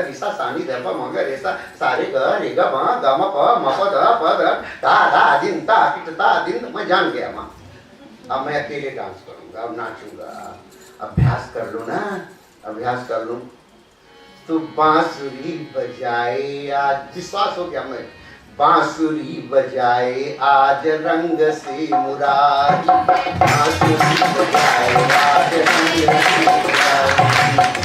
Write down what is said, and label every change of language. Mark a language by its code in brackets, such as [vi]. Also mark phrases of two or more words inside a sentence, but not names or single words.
[hi] नि सा सा नि ध प म ग रे सा, सारे ग रे ग म ग म प म प ध प ध ता धा दिन ता किट ता दिन। मैं जान गया माँ, अब मैं अकेले डांस करूंगा, अब नाचूंगा। अभ्यास कर लो ना, अभ्यास कर लूं तो बांसुरी बजाए आज, विश्वास हो गया मैं, बांसुरी बजाए आज रंग से मुरारी, बांसुरी बजाए आज रंग से मुरारी।